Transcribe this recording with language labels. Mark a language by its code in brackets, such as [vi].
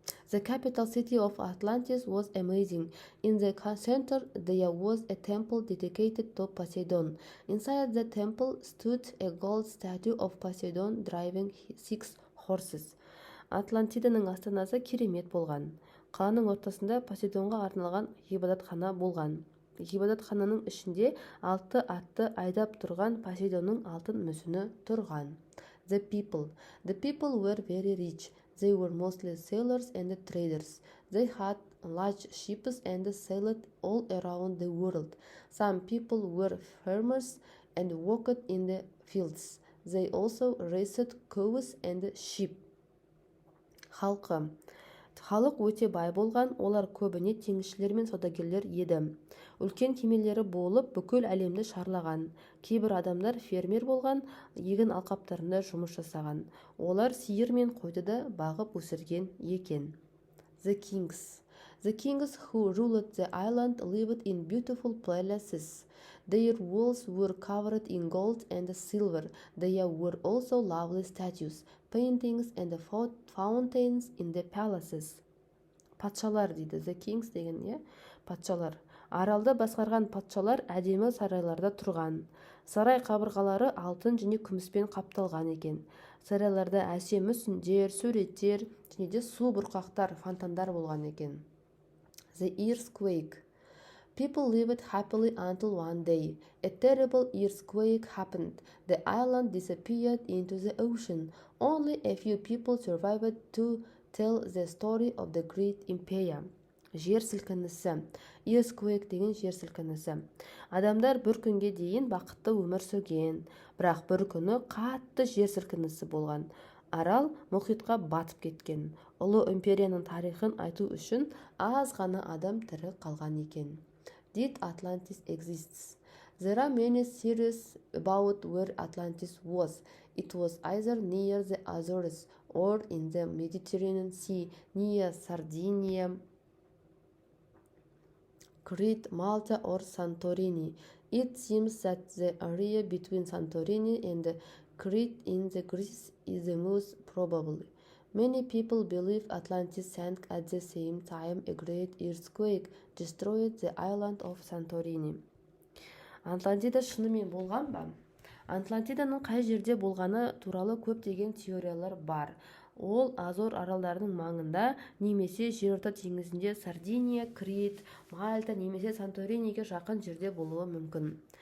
[en] The capital city of Atlantis was amazing. In the center there was a temple dedicated to Poseidon. Inside the temple stood a gold statue of Poseidon driving 6 horses. [kk] Атлантиданың астанасы керемет болған. Қаланың ортасында Посейдонға арналған ғибадатхана болған. Ғибадатхананың ішінде 6 атты айдап тұрған Посейдонның алтын мүсіні тұрған. [en] The people were very rich. They were mostly sailors and traders. They had large ships and sailed all around the world. Some people were farmers and worked in the fields. They also raised cows and sheep. [kk] Халық өте бай болған, олар көбіне теңізшілер мен саудагерлер еді. Үлкен кемелері болып, бүкіл әлемді шарлаған. Кейбір адамдар фермер болған, егін алқаптарында жұмыс жасаған. Олар сиыр мен қойды да бағып өсірген екен. [en] The kings who ruled the island lived in beautiful palaces. Their walls were covered in gold and silver. There were also lovely statues, paintings and fountains in the palaces. [kk] патшалар дейді. [en] The kings [kk] деген патшалар. Аралды басқарған патшалар әдемі сарайларда тұрған. Сарай қабырғалары алтын және күміспен қапталған екен. Сарайларда әсем мүсіндер, суреттер және де су бұрқақтар, фонтандар болған екен. [en] The earthquake. People lived happily until one day. A terrible earthquake happened. The island disappeared into the ocean. Only a few people survived to tell the story of the great empire. [kk] Жер сілкінісі. Earthquake деген жер сілкінісі. Адамдар бір күнге дейін бақытты өмір сүрген, бірақ бір күні қатты жер сілкінісі болған. Арал мұхитқа батып кеткен. Ұлы империяның тарихын айту үшін аз ғана адам тірі қалған екен. [en] Did Atlantis exists? There are many theories about where Atlantis was. It was either near the Azores or in the Mediterranean Sea, near Sardinia, Crete, Malta, or Santorini. It seems that the area between Santorini and Crete in the Greece is the most probable. Many people believe Atlantis sank at the same time a great earthquake destroyed the island of Santorini. [kk] Атлантида шынымен болған ба? Атлантиданың қай жерде болғаны туралы көптеген теориялар бар. Ол Азор аралдарының маңында, немесе жерорта теңізінде Сардиния, Крит, Мальта немесе Санториниге жақын жерде болуы мүмкін.